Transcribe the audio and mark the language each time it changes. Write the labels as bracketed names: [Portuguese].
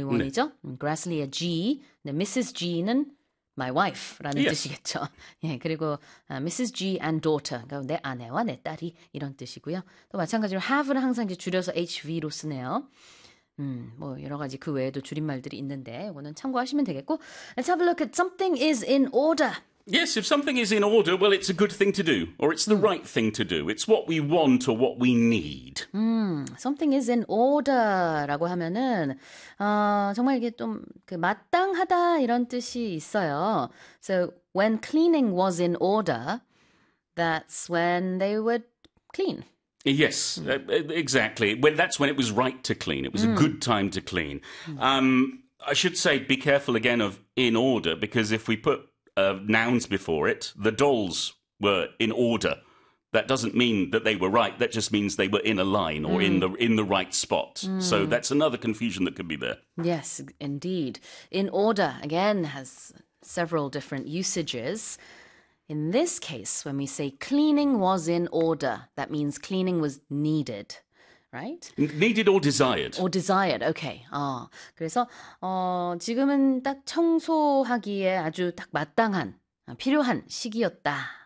[Korean] 의원이죠. 그래슬리의 G, 근데 미스 G는 [English] My wife [Korean] 라는 [English] Yes. [Korean] 뜻이겠죠. 예, 그리고 [English] Mrs. G and daughter, [Korean] 그러니까 내 아내와 내 딸이 이런 뜻이고요. 또 마찬가지로 have는 항상 이제 줄여서 HV로 쓰네요. 뭐 여러 가지 그 외에도 줄임말들이 있는데 이거는 참고하시면 되겠고. [English] Let's have a look at something is in order. Yes, if something is in order, well, it's a good thing to do, or it's the right thing to do. It's what we want or what we need. Something is in order [Korean] 라고 하면은 정말 이게 좀그 마땅하다 이런 뜻이 있어요. [English] So when cleaning was in order, that's when they would clean. Yes, exactly. When that's when it was right to clean. It was a good time to clean. I should say, be careful again of in order, because if we put nouns before it, the dolls were in order. That doesn't mean that they were right. That just means they were in a line or in the right spot. So that's another confusion that could be there. Yes, indeed. In order, again, has several different usages. In this case, when we say cleaning was in order, that means cleaning was needed, right? Needed or Or desired. desired, okay. [Korean] 그래서 지금은 딱 청소하기에 아주 딱 마땅한, 필요한 시기였다.